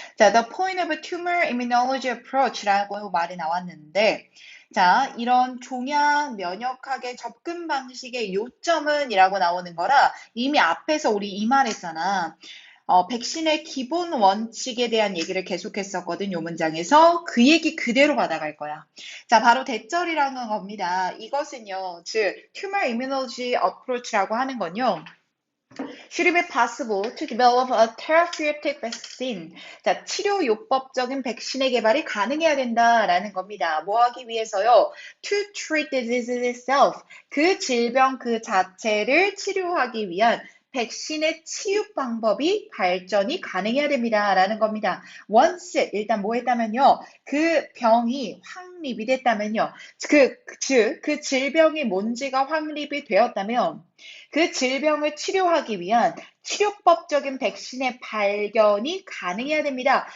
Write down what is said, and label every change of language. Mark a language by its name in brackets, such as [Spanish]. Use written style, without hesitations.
[Korean] 자, the point of a tumor immunology approach 라고 말이 나왔는데 자, 이런 종양 면역학의 접근 방식의 요점은 이라고 나오는 거라 이미 앞에서 우리 이 말했잖아. 백신의 기본 원칙에 대한 얘기를 계속했었거든, 요 문장에서. 그 얘기 그대로 받아갈 거야. 자, 바로 대절이라는 겁니다. [English] 이것은요, 즉, tumor immunology approach라고 하는 건요, should it be possible to develop a therapeutic vaccine? [Korean] 자, 치료요법적인 백신의 개발이 가능해야 된다라는 겁니다. 뭐 하기 위해서요? [English] To treat the disease itself. [Korean] 그 질병 그 자체를 치료하기 위한 백신의 치유 방법이 발전이 가능해야 됩니다. 라는 겁니다. once, 일단 뭐 했다면요. 그 병이 확립이 됐다면요. 그 질병이 뭔지가 확립이 되었다면 그 질병을 치료하기 위한 치료법적인 백신의 발견이 가능해야 됩니다.